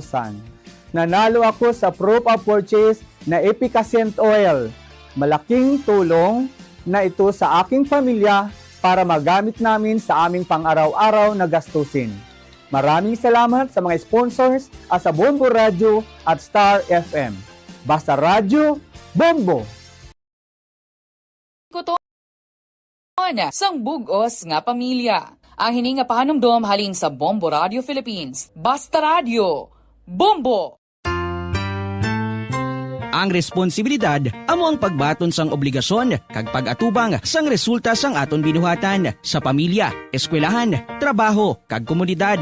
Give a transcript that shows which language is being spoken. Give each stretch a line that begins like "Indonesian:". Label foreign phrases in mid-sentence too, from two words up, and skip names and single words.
Filipino: Nanalo ako sa
English: proof of purchase
Filipino: na efficacent oil Malaking tulong na ito sa aking pamilya para magamit namin sa aming pang-araw-araw na gastusin. Maraming salamat sa mga sponsors at sa Bombo Radio at Star FM. Basta Radio, Bombo!
Hiligaynon: Kuton sang bugos nga pamilya. Ang hininga pahanumdom halin sa Bombo Radio Philippines. Basta Radio, Bombo! Ang responsibilidad amo ang pagbaton sang obligasyon kag pag-atubang sang resulta sang aton binuhatan sa pamilya, eskwelahan, trabaho kag komunidad.